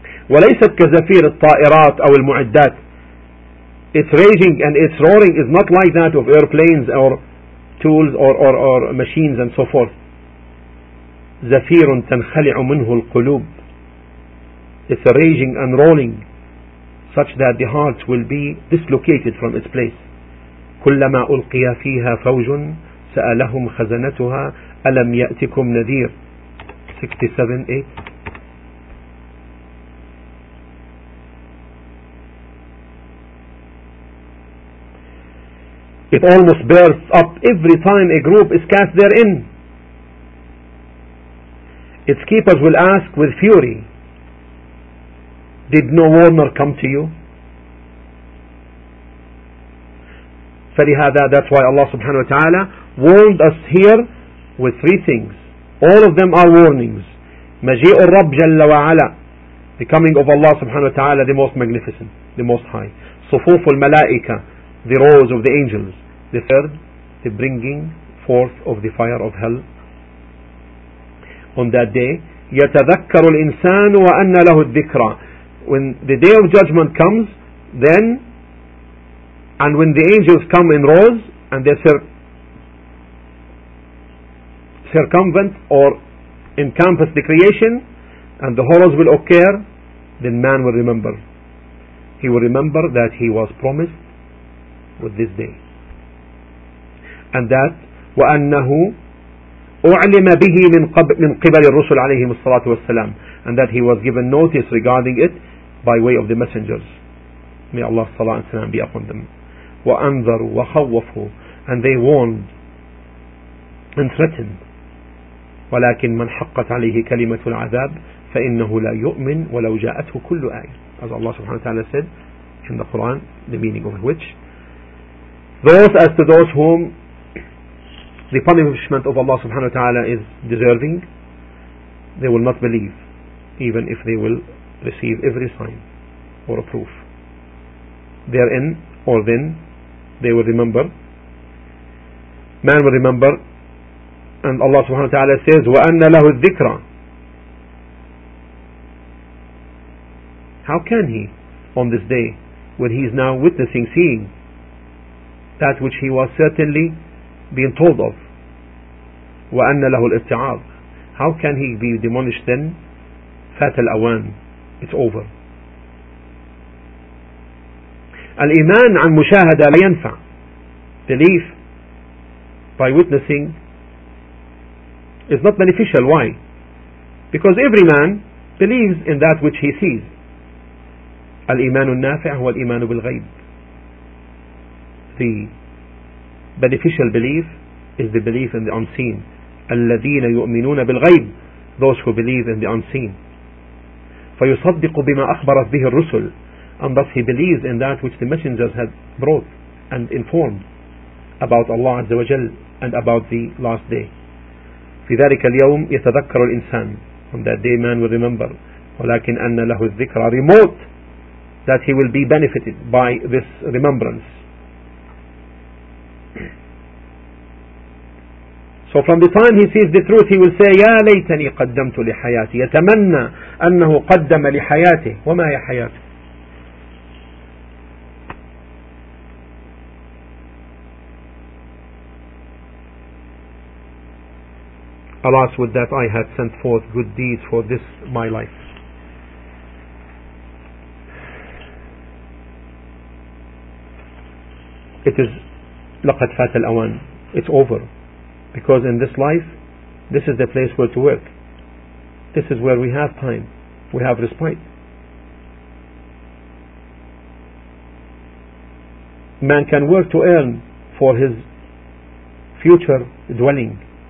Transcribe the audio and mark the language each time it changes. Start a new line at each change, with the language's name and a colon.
Arabic: وليست كزفير الطائرات أو المعدات.
English: It's raging and it's roaring is not like that of airplanes or tools or machines and so forth.
Arabic: زفير تنخلع منه القلوب.
English: It's a raging and rolling such that the hearts will be dislocated from its place.
Arabic: كلما ألقي فيها فوج سألهم خزنتها ألم يأتكم نذير.
English: 67:8. It almost bursts up every time a group is cast therein. Its keepers will ask with fury, did no warner come to you?
Arabic: فَلِهَذَا,
English: that's why Allah subhanahu wa ta'ala warned us here with three things. All of them are warnings.
Arabic: مجيء الرب جل وعلا,
English: the coming of Allah subhanahu wa ta'ala, the most magnificent, the most high.
Arabic: صفوف الملائكة,
English: the rows of the angels. The third, the bringing forth of the fire of hell on that day.
Arabic: يتذكر الإنسان وأن له الذكرى.
English: When the day of judgment comes, then, and when the angels come in rows and they circumvent or encompass the creation, and the horrors will occur, then man will remember. He will remember that he was promised with this day. And that
Arabic: وأنه أعلم به من قبل الرسل عليهم الصلاة والسلام,
English: and that he was given notice regarding it by way of the messengers. May Allah
Arabic: الصلاة والسلام
English: be upon them.
Arabic: وأنذروا وخوفوا,
English: and they warned and threatened.
Arabic: ولكن من حقت عليه كلمة العذاب فإنه لا يؤمن ولو جاءته كل آية.
English: As Allah
Arabic: سبحانه وتعالى
English: said in the Quran, the meaning of which, those as to those whom the punishment of Allah subhanahu wa ta'ala is deserving, they will not believe even if they will receive every sign or a proof therein, or then they will remember, man will remember. And Allah subhanahu wa ta'ala says
Arabic: وَأَنَّ لَهُ الذِّكْرَى.
English: How can he on this day when he is now witnessing, seeing, that which he was certainly being told of.
Arabic: وأن له الارتعاض.
English: How can he be demolished then?
Arabic: فات الأوان.
English: It's over.
Arabic: الإيمان عن مشاهدة لا ينفع.
English: Belief by witnessing is not beneficial. Why? Because every man believes in that which he sees.
Arabic: الإيمان النافع هو الإيمان بالغيب.
English: The beneficial belief is the belief in the unseen.
Arabic: الذين يؤمنون بالغيب,
English: those who believe in the unseen.
Arabic: فيصدق بما أخبرت به الرسل,
English: and thus he believes in that which the messengers had brought and informed about Allah
Arabic: عز وجل
English: and about the last day.
Arabic: في ذلك اليوم يتذكر الإنسان.
English: On that day man will remember.
Arabic: ولكن أن له الذكرى
English: remote, that he will be benefited by this remembrance. So from the time he sees the truth, he will say,
Arabic: يَا لَيْتَنِي قَدَّمْتُ لِحَيَاتِي. يَتَمَنَّ أَنَّهُ قَدَّمَ لِحَيَاتِي. وَمَا هِيَ حَيَاتِي.
English: Alas, would that I had sent forth good deeds for this my life. It is
Arabic: لَقَدْ فَاتَ الْأَوَانِ.
English: It's over. Because in this life, this is the place where to work. This is where we have time. We have respite. Man can work to earn for his future dwelling.